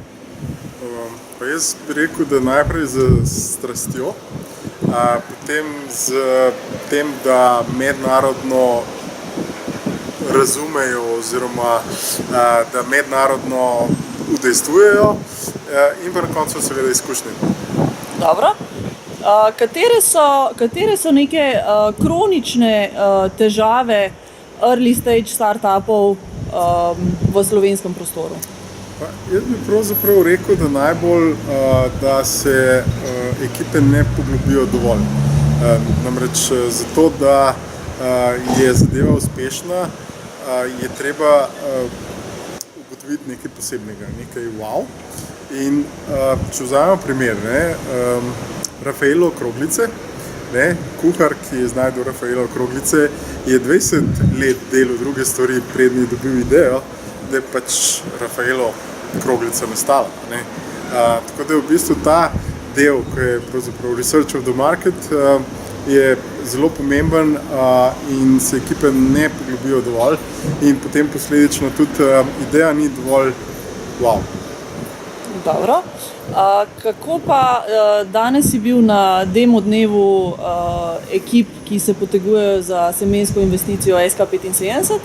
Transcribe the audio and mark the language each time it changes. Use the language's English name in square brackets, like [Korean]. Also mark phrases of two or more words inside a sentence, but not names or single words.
[Slovenian] Pa jaz bi rekel, da najprej z strastjo, potem z tem, da mednarodno razumejo oziroma da mednarodno udejstvujejo in pa na koncu seveda izkušnje. Dobro. Katere so neke kronične težave [English] early stage [Slovenian] startupov v slovenskem prostoru? Jaz bi pravzaprav rekel, da najbolj, da se ekipe ne poglobijo dovolj. Namreč zato, da je zadeva uspešna, je treba ugotoviti nekaj posebnega, nekaj wow. In če vzamemo primer, Rafaelo Kroglice, kuhar, ki je znašel Rafaelo Kroglice, je 20 let delal druge stvari, preden je dobil idejo, da je pač Rafaelo Kroglica nastala. Tako da je v bistvu ta del, ko je pravzaprav [English] research of the market, [Slovenian] je zelo pomemben in se ekipe ne poglobijo dovolj in potem posledično tudi ideja ni dovolj wow. Dobro. Kako pa danes si bil na demo dnevu ekip, ki se potegujejo za semensko investicijo SK75?